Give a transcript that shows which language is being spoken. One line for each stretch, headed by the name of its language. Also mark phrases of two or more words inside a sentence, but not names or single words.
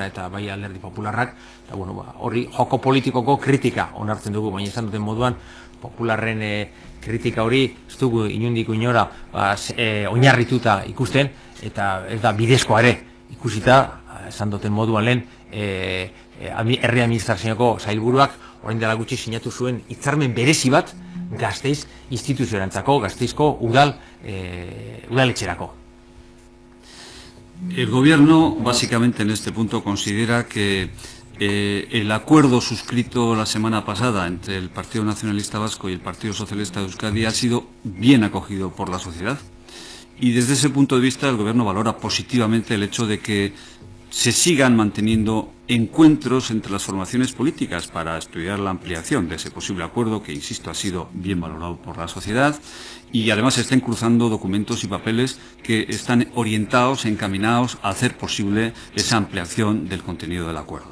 Basque: eta bai Alderdi Popularrak, eta horri joko politikoko kritika onartzen dugu, baina esan duten moduan Popularren kritika hori ez dugu inondik inora oinarrituta ikusten, eta ez da bidezkoa ere ikusita, esan duten moduan lehen herri administrazioko sailburuak orain dela gutxi sinatu zuen hitzarmen berezi bat Gasteiz instituzioarentzako, Gasteizko udaletxerako.
Spanish: El gobierno, básicamente en este punto, considera que el acuerdo suscrito la semana pasada entre el Partido Nacionalista Vasco y el Partido Socialista de Euskadi ha sido bien acogido por la sociedad. Y desde ese punto de vista el gobierno valora positivamente el hecho de que se sigan manteniendo encuentros entre las formaciones políticas para estudiar la ampliación de ese posible acuerdo que, insisto, ha sido bien valorado por la sociedad, y además se estén cruzando documentos y papeles que están orientados, encaminados a hacer posible esa ampliación del contenido del acuerdo.